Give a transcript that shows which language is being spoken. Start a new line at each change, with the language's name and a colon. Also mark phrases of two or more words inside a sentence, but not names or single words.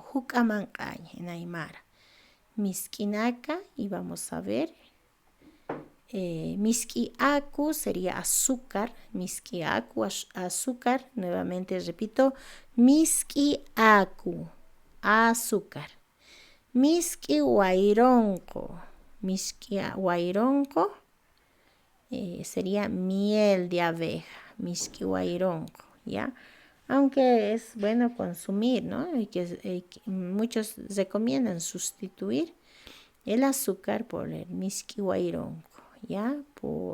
Aymara: Juca mancaña
Spanish: en Aymara. Miskinaka, y vamos a ver. Miskiaku sería azúcar. Miskiaku, azúcar. Nuevamente repito. Miskiaku, azúcar.
Aymara: Miski guaironco. Miski guaironco
Spanish: sería miel de abeja.
Aymara: Miski guaironco, ¿ya?
Spanish: Aunque es bueno consumir, ¿no? Muchos recomiendan sustituir el azúcar por el
Aymara: miski guaironco,
Spanish: ¿ya?